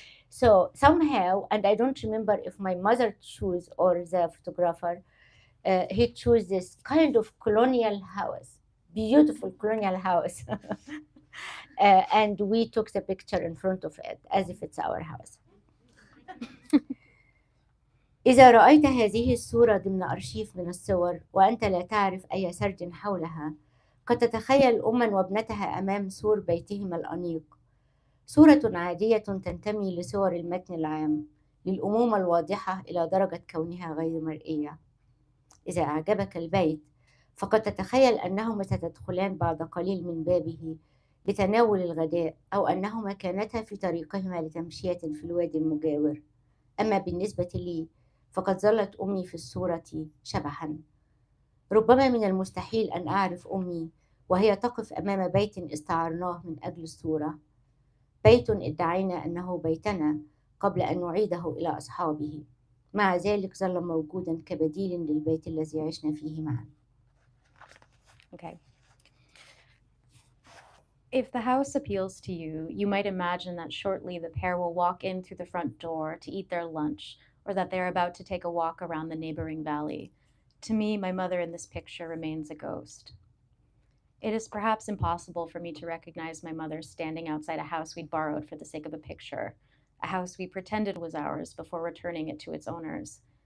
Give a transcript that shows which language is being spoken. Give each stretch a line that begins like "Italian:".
English: So somehow, and I don't remember if my mother chose or the photographer, he chose this kind of colonial house, beautiful colonial house. And we took the picture in front of it as if it's our house.
Arabic: إذا رأيت هذه الصورة ضمن أرشيف من الصور وأنت لا تعرف أي سرد حولها، قد تتخيل أما وابنتها أمام سور بيتهما الأنيق. صورة عادية تنتمي لصور المتن العام، للأمومة الواضحة إلى درجة كونها غير مرئية. إذا أعجبك البيت فقد تتخيل أنهما ستدخلان بعد قليل من بابه لتناول الغداء، أو أنهما كانتا في طريقهما لتمشية في الوادي المجاور. أما بالنسبة لي فقد ظلت أمي في الصورة شبحا. ربما من المستحيل أن أعرف أمي وهي تقف أمام بيت استعرناه من أجل الصورة، بيت ادعينا أنه بيتنا قبل أن نعيده إلى أصحابه، مع ذلك ظل موجودا كبديل للبيت الذي عشنا فيه معا.
English: Okay. If the house appeals to you, you might imagine that shortly the pair will walk in through the front door to eat their lunch, or that they're about to take a walk around the neighboring valley. To me, my mother in this picture remains a ghost. It is perhaps impossible for me to recognize my mother standing outside a house we'd borrowed for the sake of a picture, a house we pretended was ours before returning it to its owners.